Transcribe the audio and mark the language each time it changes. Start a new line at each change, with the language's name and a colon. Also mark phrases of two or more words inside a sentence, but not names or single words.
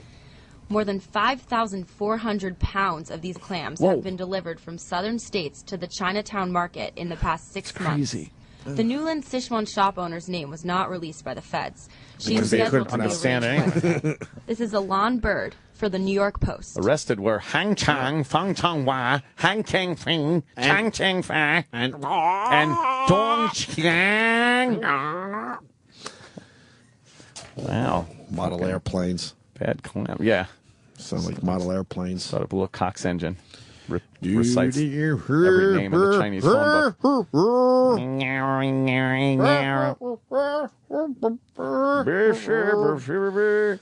English: More than 5,400 pounds of these clams have been delivered from southern states to the Chinatown market in the past 6 months. Crazy. The Newland Sichuan shop owner's name was not released by the feds. She is Because they scheduled couldn't to be understand arraigned Wednesday. This is Alon Bird for the New York Post. Arrested were Hang Chang, Fang Chang Hua, Hang Cheng Fing, Chang Cheng Fa, and Dong Chiang. Wow. Model airplanes. Bad clam. Yeah. Sound like model airplanes. Thought of a little Cox engine. recites every name in the Chinese phone book.